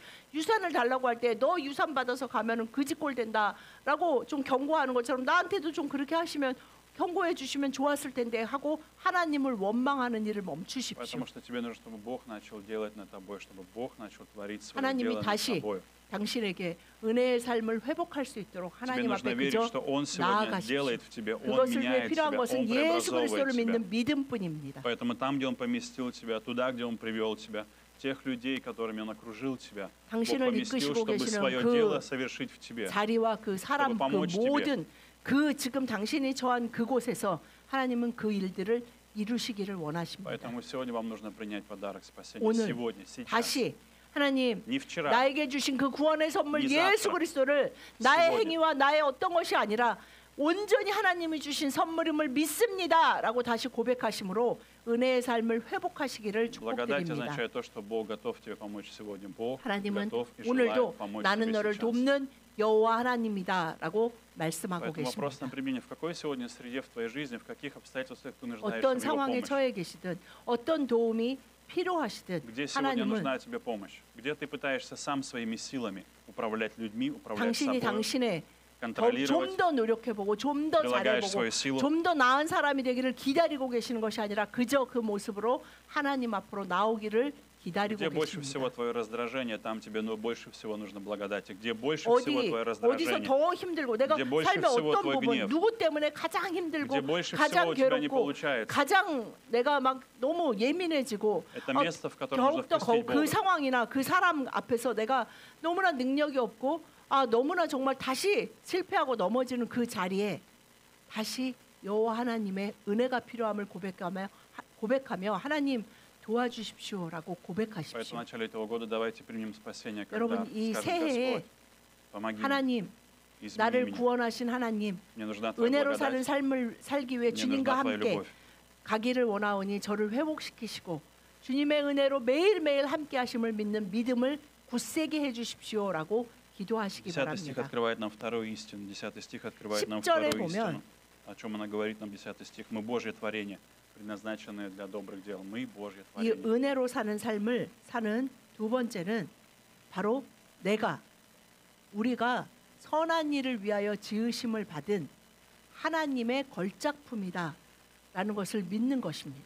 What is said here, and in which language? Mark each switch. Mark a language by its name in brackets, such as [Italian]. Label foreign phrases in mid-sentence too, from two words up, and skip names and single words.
[Korean] 유산을 달라고 할 때 너 유산 받아서 가면은 그지꼴 된다라고 좀 경고하는 것처럼 나한테도 좀 그렇게 하시면 경고해 주시면 좋았을 텐데 하고 하나님을 원망하는 일을 멈추십시오. [Russian] Потому что тебе нужно, чтобы Бог начал делать над тобой, чтобы Бог начал творить свое [Korean] 하나님이 [Russian] дело над [Korean] 다시 [Russian] тобой. [Korean] 당신에게 은혜의 삶을 회복할 수 있도록 [Russian] Тебе [Korean] 하나님 [Russian] нужно [Korean] 앞에 [Russian] верить, [Korean] 그저 [Russian] что Он сегодня [Korean] 나아가십시오. [Russian] делает в тебе, Он [Korean] 그것을 위해 [Russian] меняет [Korean] 필요한 [Russian] тебя, [Korean] 것은 [Russian] Он [Korean] 예수 [Russian] преобразовывает [Korean] 그리스도를 [Russian] тебя. [Korean] 믿는 믿음뿐입니다. [Russian] Поэтому там, где Он поместил тебя, туда, где Он привел тебя, тех людей, которыми Он окружил тебя, Бог [Korean] 당신을 [Russian] поместил, [Korean] 이끄시고 [Russian] чтобы [Korean] 계시는 [Russian] свое [Korean] 그 [Russian] дело совершить в тебе. [Korean] 자리와 그 사람 그 [Russian] помочь тебе. [Korean] 모든 그 지금 당신이 처한 그곳에서 하나님은 그 일들을 이루시기를 원하십니다. [Russian] Поэтому сегодня вам нужно принять подарок спасения. [Korean] 오늘 [Russian] Сегодня, сейчас. [Korean] 다시 하나님 [Russian] Не вчера. [Korean] 나에게 주신 그 구원의 선물 니 예수 [Russian] завтра. [Korean] 그리스도를 나의 [Russian] сегодня. [Korean] 행위와 나의 어떤 것이 아니라 온전히 하나님이 주신 선물임을 믿습니다라고 다시 고백하심으로 은혜의 삶을 회복하시기를 [Russian] Благодать [Korean] 축복드립니다. [Russian] означает то, что Бог готов тебе помочь сегодня. Бог [Korean] 하나님은 [Russian] готов и [Korean] 오늘도 [Russian] желает помочь [Korean] 나는 [Russian] тебе [Korean] 너를 [Russian] сейчас. [Korean] 돕는 여호와 하나님이다라고 말씀하고 [Russian] Поэтому вопрос [Korean] 계십니다. [Russian] на применение, в какой сегодня среде в твоей жизни, в каких обстоятельствах ты нуждаешься [Korean] 어떤 [Russian] в Его [Korean] 상황에 [Russian] помощи? [Korean] 처해 계시든 어떤 도움이 필요하시든 [Russian] Где сегодня [Korean] 하나님은 [Russian] нужна тебе помощь? Где ты пытаешься сам своими силами управлять людьми, управлять [Korean] 당신이 [Russian] собой, [Korean] 당신의 좀 [Russian] контролировать, [Korean] 더 노력해보고 좀 더 [Russian] прилагаешь [Korean] 잘해보고 [Russian] свою силу? [Korean] 좀 더 나은 사람이 되기를 기다리고 계시는 것이 아니라 그저 그 모습으로 하나님 앞으로 나오기를 기다리고 [Russian] Где больше всего [Korean] 계십니다. [Russian] твое раздражение, там тебе больше всего нужно благодати. Где больше всего твое [Korean] 어디서 [Russian] раздражение, [Korean] 더 힘들고 내가 [Russian] 이제 больше [Korean] 삶의 [Russian] всего [Korean] 어떤 [Russian] твой [Korean] 부분 [Russian] гнев. [Korean] 누구 때문에 가장 힘들고 [Russian] где больше всего [Korean] 가장 [Russian] у тебя не [Korean] 괴롭고 [Russian] получается. [Korean] 가장 내가 막 너무 예민해지고 [Russian] Это место, в котором нужно [Korean] 더욱더 [Russian] впустить [Korean] 그 [Russian] Бога. [Korean] 상황이나 그 사람 앞에서 내가 너무나 능력이 없고 너무나 정말 다시 실패하고 넘어지는 그 자리에 다시 여호와 하나님의 은혜가 필요함을 고백하며 하나님 도와주십시오라고 [Russian] Поэтому в [Korean] 고백하십시오. [Russian] начале этого года давайте примем спасение, когда [Korean] 여러분 이 [Russian] скажем: [Korean] 새해에 [Russian] Господь, помоги мне, [Korean] 하나님 [Russian] измени [Korean] 나를 [Russian] меня. [Korean] 구원하신 하나님 [Russian] Мне нужна Твоя [Korean] 은혜로 사는 [Russian] благодать, [Korean] 삶을 살기 위해 [Russian] мне [Korean] 주님과 [Russian] нужна Твоя [Korean] 함께 [Russian] любовь. [Korean] 가기를 원하오니 저를 회복시키시고 주님의 은혜로 매일매일 함께 하심을 믿는 믿음을 굳세게 해 주십시오라고 기도하시기 [Russian] 10 стих [Korean] 바랍니다. [Russian] открывает нам вторую истину. 10 стих открывает нам [Korean] 10절에 [Russian] вторую [Korean] 보면 [Russian] истину. О чем она говорит нам, 10 стих. Мы Божье творение, предназначенное для добрых дел. Мы Божье [Korean] 이 [Russian] творение. [Korean] 은혜로 사는 삶을 사는 두 번째는 바로 우리가 선한 일을 위하여 지으심을 받은 하나님의 걸작품이다라는 것을 믿는 것입니다.